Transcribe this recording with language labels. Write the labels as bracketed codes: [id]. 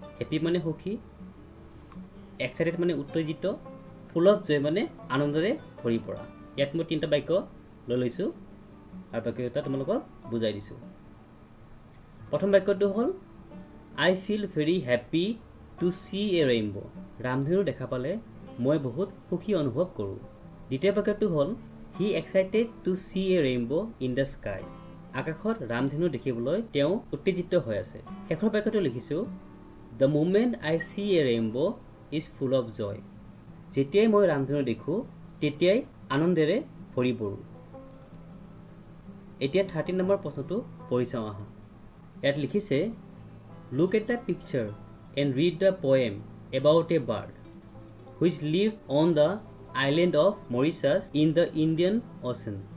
[as] Happy মানে সুখী, excited মানে উত্তেজিত, ফুল অফ জয় মানে আনন্দৰে ভৰি পৰা। ইয়াত মই তিনিটা বাক্য লৈ লৈছোঁ আৰু বাক্যকেইটা তোমালোকক বুজাই দিছোঁ। প্ৰথম বাক্যটো হ'ল [en] I feel very happy to see a rainbow. [as] ৰামধেনু দেখা পালে মই বহুত সুখী অনুভৱ কৰোঁ। দ্বিতীয় বাক্যটো হ'ল [en] He excited to see a rainbow in the sky. [as] আকাশত ৰামধেনু দেখিবলৈ তেওঁ উত্তেজিত হৈ আছে। শেষৰ বাক্যটো লিখিছোঁ [en] The moment I see a rainbow is full of joy. [as] যেতিয়াই মই ৰামধেনু দেখোঁ তেতিয়াই আনন্দেৰে ভৰি পৰোঁ। এতিয়া 13 নম্বৰ প্ৰশ্নটো পঢ়ি চাওঁ আহা। ইয়াত লিখিছে [en] Look at the picture and read the poem about a bird which live on the island of Mauritius in the Indian ocean.